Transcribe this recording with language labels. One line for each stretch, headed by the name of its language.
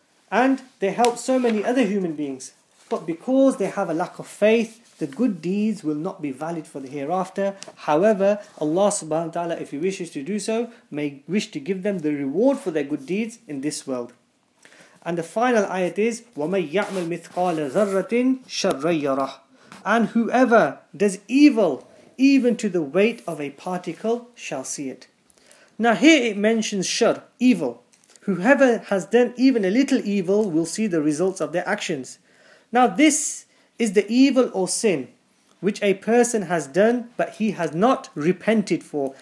English: And they help so many other human beings. But because they have a lack of faith, the good deeds will not be valid for the hereafter. However, Allah subhanahu wa ta'ala, if He wishes to do so, may wish to give them the reward for their good deeds in this world. And the final ayat is,
Arabic: وَمَنْ يَعْمَلْ مِثْقَالَ ذَرَّةٍ شَرًّا يَرَهُ.
English: And whoever does evil, even to the weight of a particle, shall see it. Now here it mentions shar, evil. Whoever has done even a little evil will see the results of their actions. Now this is the evil or sin which a person has done, but he has not repented for.